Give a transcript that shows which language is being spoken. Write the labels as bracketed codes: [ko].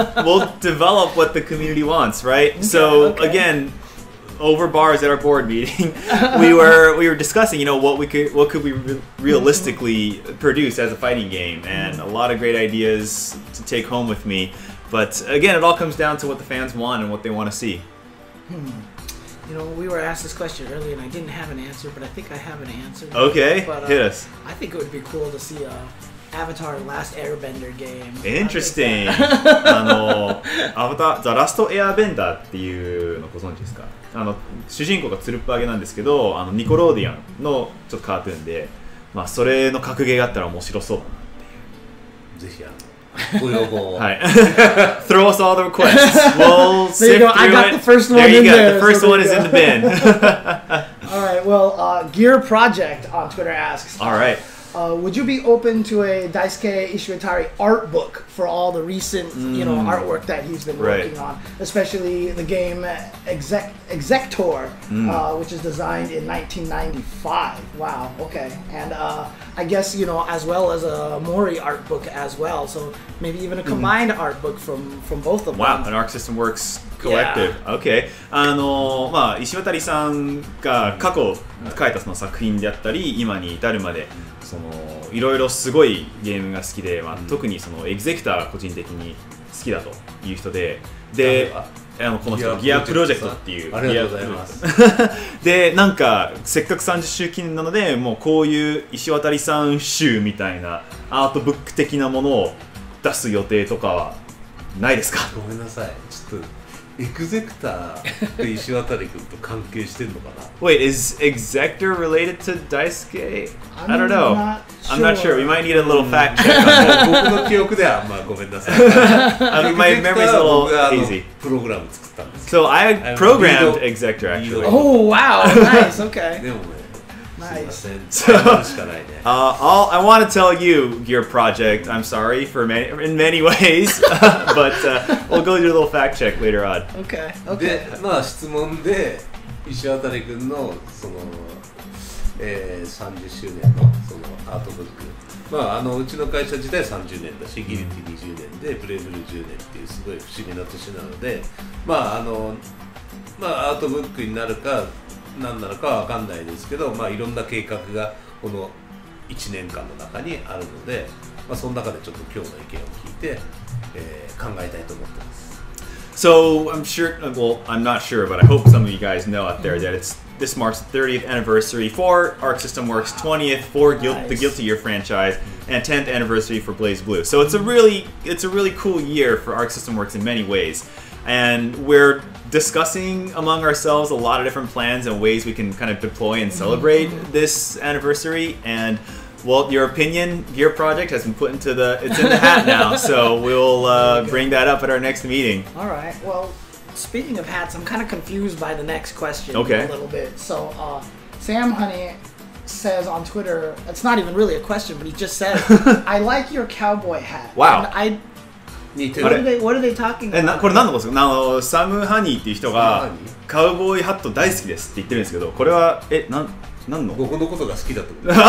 [en] We'll develop what the community wants, right? Okay, so again, over bars at our board meeting, we were discussing, what could we realistically produce as a fighting game, and a lot of great ideas to take home with me. But again, it all comes down to what the fans want and what they want to see. We were asked this question earlier, and I didn't have an answer, but I think I have an answer. Okay, hit us. I think it would be cool to see a Avatar Last Airbender game. Interesting. [ja] アバター The Last Airbender っていうのご存知ですか？主人公がツルップ揚げなんですけど、ニコローディアンのちょっとカートゥーンで、まあそれの格ゲーがあったら面白そうだなっていう。ぜひご要望を。はい。 [en] Throw us all the requests. We'll sift through it. I got the first one in there. There you go. The first one is in the bin. All right. Well, Gear Project on Twitter asks. All right. Would you be open to a Daisuke Ishiwatari art book for all the recent, artwork that he's been working on, especially the game Exector, which is designed in 1995. Wow. Okay. And I guess as well as a Mori art book as well. So maybe even a combined art book from both of them. Wow. An Arc System Works collective. Okay. [ja] まあ石渡さんが過去描いたその作品であったり、今に至るまで。いろいろすごいゲームが好きで、特にそのエグゼクターが個人的に好きだという人で、この人ギアプロジェクトっていうありがとうございますで、なんかせっかく30周記念なので、もうこういう石渡さん集みたいなアートブック的なものを出す予定とかはないですか？ごめんなさい、ちょっとエグゼクターって石渡君と関係してんのかな [en] Wait, is Exector related to Daisuke? I don't know. I'm not sure. We might need a little fact check on that. [ja] 僕の記憶ではまあごめんなさい。 [en] My memory's a little hazy. [ja] プログラム作ったんです。 [en] So I programmed Exector actually. Oh wow, nice. Okay. [ja] でもね、 [en] Nice. [ja] すいません。やるしかないね。 [en] I want to tell you your project. I'm sorry in many ways, but we'll go do a little fact check later on. Okay. [ja] で [en] Okay. [ja] まあ質問で石渡君のその、30周年のそのアートブック、まあうちの会社自体30年だし、ギルティ20年でブレイブル10年っていうすごい不思議な年なので、まあアートブックになるか何なのかは分かんないですけど、まあいろんな計画がこの1年間の中にあるので、まあその中でちょっと今日の意見を聞いて、考えたいと思ってます。 [en] So I'm sure, well, I'm not sure, but I hope some of you guys know out there that this marks the 30th anniversary for Arc System Works, 20th for the Guilty Gear franchise, and 10th anniversary for BlazBlue. So it's a really cool year for Arc System Works in many ways, and we're discussing among ourselves a lot of different plans and ways we can kind of deploy and celebrate this anniversary. And well, your opinion, Gear Project has been put into it's in the hat now, so we'll bring that up at our next meeting. All right. Well, speaking of hats, I'm kind of confused by the next question a little bit. So, Sam Honey says on Twitter, it's not even really a question, but he just said, "I like your cowboy hat." Wow. And Me too. what are they talking about? [ja] これ何のことですか？サム・ハニーっていう人がカウボーイハット大好きですって言ってるんですけど、これは何の？僕のことが好きだと思う。